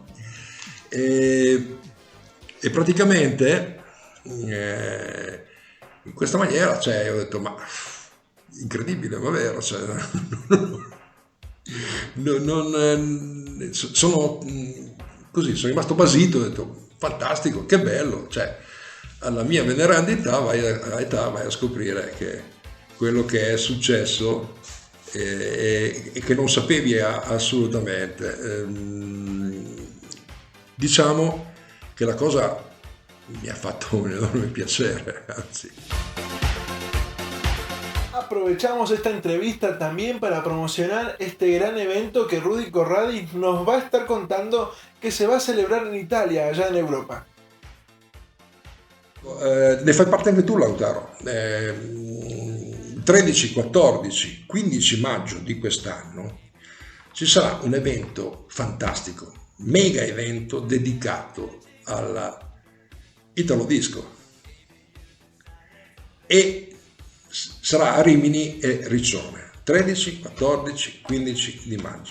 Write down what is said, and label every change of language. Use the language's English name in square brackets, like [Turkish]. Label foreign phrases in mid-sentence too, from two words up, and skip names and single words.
[Italian] E praticamente in questa maniera, cioè, ho detto, ma incredibile, ma vero, cioè, sono così, sono rimasto basito, ho detto, fantastico, che bello, cioè, alla mia veneranda età vai a scoprire che quello che è successo e che non sapevi assolutamente. Diciamo che la cosa mi ha fatto un enorme piacere, anzi. [Spanish] Aprovechamos esta entrevista también para promocionar este gran evento que Rudy Corradi nos va a estar contando que se va a celebrar en Italia, allá en Europa. [Italian] Ne fai parte anche tu, Lautaro. 13, 14, 15 maggio di quest'anno ci sarà un evento fantastico, mega evento dedicato alla Italo Disco e sarà a Rimini e Riccione, 13, 14, 15 di maggio.